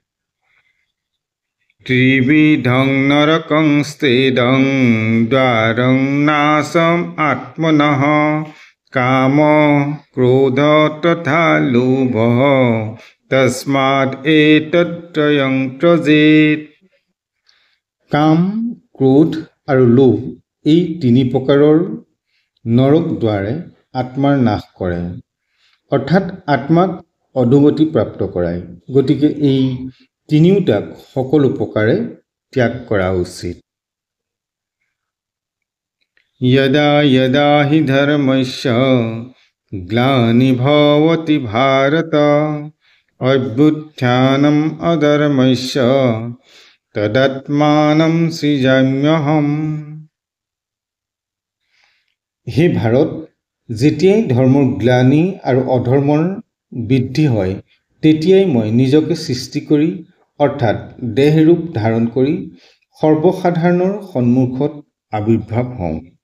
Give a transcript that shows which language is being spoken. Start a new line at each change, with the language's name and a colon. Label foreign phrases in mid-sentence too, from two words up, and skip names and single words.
Sanskrit: त्रिविधं नरकं स्थितं द्वारं नाशम आत्मनः काम क्रोध तथा लोभ तस्मात् एतत्रयं त्यजेत्
Assamese: কাম ক্ৰোধ আৰু লোভ এই তিনি প্ৰকাৰৰ নৰক দ্বাৰে আত্মাৰ নাশ কৰে, অৰ্থাৎ আত্মাক অধোগতি প্ৰাপ্ত কৰায়। গতিকে এই তিনিওটাক সকলো প্ৰকাৰে ত্যাগ কৰা উচিত।
Sanskrit: यदा यदा हि धर्मस्य ग्लानिर्भवति भारत अभ्युत्थानम् अधर्मस्य तदात्मानं सृजाम्यहम्।
Assamese: হে ভাৰত, যেতিয়াই ধৰ্মৰ গ্লানি আৰু অধৰ্মৰ বৃদ্ধি হয় তেতিয়াই মই নিজকে সৃষ্টি কৰি অৰ্থাৎ দেহৰূপ ধাৰণ কৰি সৰ্বসাধাৰণৰ সন্মুখত আবিৰ্ভাৱ হওঁ।